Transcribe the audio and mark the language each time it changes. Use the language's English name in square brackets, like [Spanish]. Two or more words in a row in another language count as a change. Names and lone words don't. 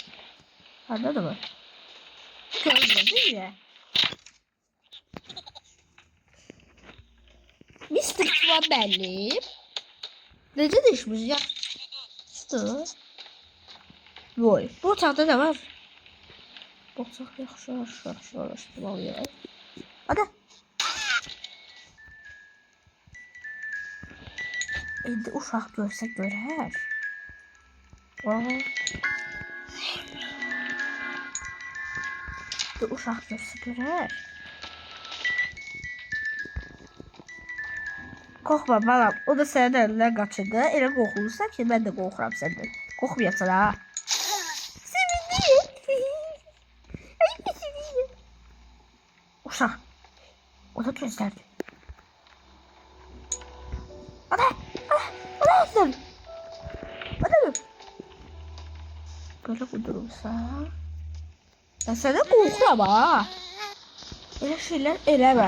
[Turkish] Anladın mı? Görmedin ya. Mr. Tubağım benim. Nece düşmüş ya? [Azerbaijani] Vay. Bu otaqda ne var? Bu otaq yaxşı araşdırmalıyıq. Hadi. İndi uşaq görsə görər. İndi uşaq görsə görər. Qorxma balam, o da sənin əlindən qaçırdı. Elə qorxulursan ki, mən də qorxuram səndən. Qorxmayasın ha. Uşaq. O da gözlərdi. O da gözlərdi. [Turkish] Böyle kudurursa. Ben sana korkuram ha. Öyle şeyler eleme.